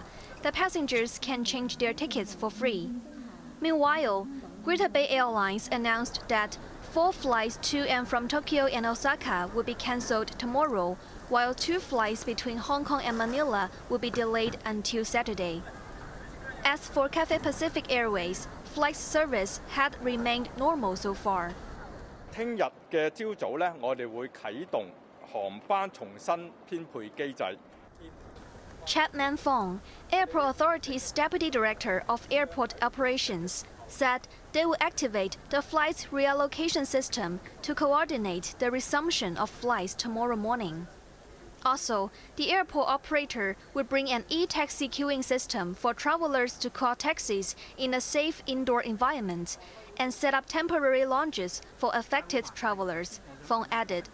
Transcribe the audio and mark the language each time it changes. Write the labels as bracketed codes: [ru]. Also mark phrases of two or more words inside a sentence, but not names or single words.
[en] The passengers can change their tickets for free. Meanwhile, Greater Bay Airlines announced that 4 flights to and from Tokyo and Osaka will be cancelled tomorrow, while 2 flights between Hong Kong and Manila will be delayed until Saturday. As for Cathay Pacific Airways, flight service had remained normal so far. [yue] 聽日嘅朝早咧，我哋會啟動航班重新編配機制。 [en] Chapman Fong, Airport Authority's Deputy Director of Airport Operations, said they will activate the flight reallocation system to coordinate the resumption of flights tomorrow morning. Also, the airport operator will bring an e-taxi queuing system for travelers to call taxis in a safe indoor environment and set up temporary lounges for affected travelers, Fong added.